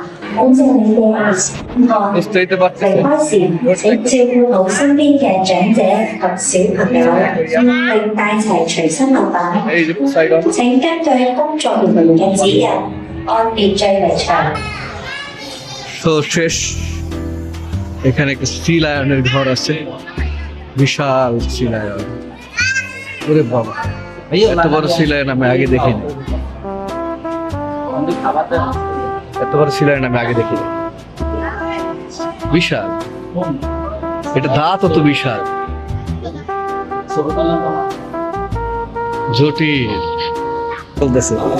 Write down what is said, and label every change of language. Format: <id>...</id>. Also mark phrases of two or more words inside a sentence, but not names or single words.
<yue>感謝你嘅熱情觀看。</yue> <bn>বুঝতেই তো</bn> <yue>離</yue> <bn>পারতেছেন</bn> <yue>開時，請照顧好身邊嘅長者及小朋友，並帶齊隨身物品。</yue> <bn>এই যে সাইডন</bn> <yue>請根據工作人員嘅指引，按秩序離場。</yue> <bn>তো শেষ এখানে একটা</bn> <en>sea lion-er</en> <bn>ঘর আছে বিশাল</bn> <en>sea lion</en> <bn>ওরে বাবা এত বড়</bn> <en>sea lion</en> <bn>আমি আগে দেখিনি এত বড়</bn> <en>sea lion</en> <bn>আমি আগে দেখিনি বিশাল এটা দাঁত তো বিশাল জটিল বলতেছে</bn>